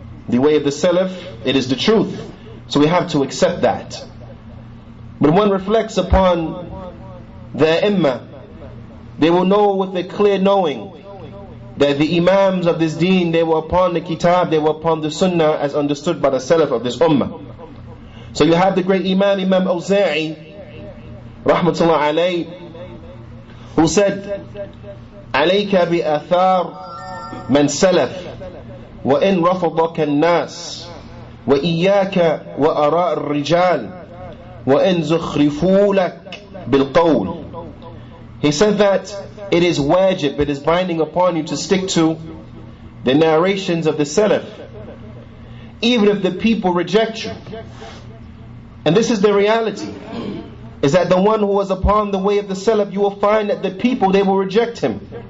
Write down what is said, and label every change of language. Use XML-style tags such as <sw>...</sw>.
<en>The way of the Salaf, it is the truth. So we have to accept that. When one reflects upon the A'immah, they will know with a clear knowing that the Imaams of this Deen, they were upon the Kitab, they were upon the Sunnah as understood by the Salaf of this Ummah. So you have the great Imam Awza'i rahmatullah alayhi, who said,</en> <ar>عليك بآثار من سلف وإن رفضك الناس وإياك وآراء الرجال وإن زخرفوا لك بالقول.</ar> <en>He said that it is wajib, it is binding upon you to stick to the narrations of the Salaf, even if the people reject you. And this is the reality, is that the one who was upon the way of the Salaf, you will find that the people, they will reject him.</en>